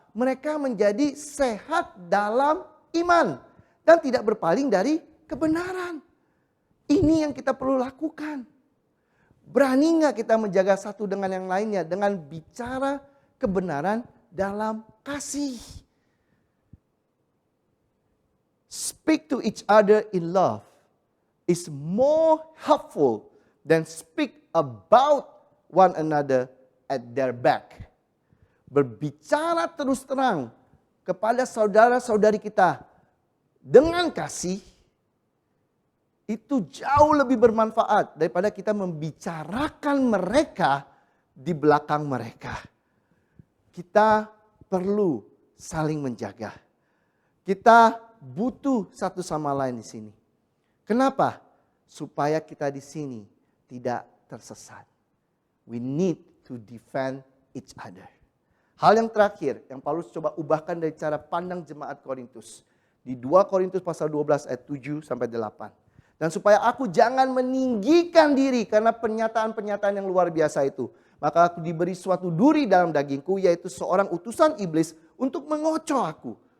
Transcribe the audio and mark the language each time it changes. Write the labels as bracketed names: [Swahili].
[Indonesian] Mereka menjadi sehat dalam iman. Dan tidak berpaling dari kebenaran. Ini yang kita perlu lakukan. Berani nggak kita menjaga satu dengan yang lainnya dengan bicara kebenaran dalam kasih. [English] Speak to each other in love is more helpful than speak about one another at their back. [Indonesian] Berbicara terus terang kepada saudara-saudari kita dengan kasih itu jauh lebih bermanfaat daripada kita membicarakan mereka di belakang mereka. Kita perlu saling menjaga. Kita butuh satu sama lain di sini. Kenapa? Supaya kita di sini tidak tersesat. [English] We need to defend each other. [Indonesian] Hal yang terakhir yang Paulus coba ubahkan dari cara pandang jemaat Korintus. Di 2 Korintus pasal 12 ayat 7 sampai 8. Dan supaya aku jangan meninggikan diri karena pernyataan-pernyataan yang luar biasa itu. Maka aku diberi suatu duri dalam dagingku, yaitu seorang utusan iblis untuk mengocoh aku.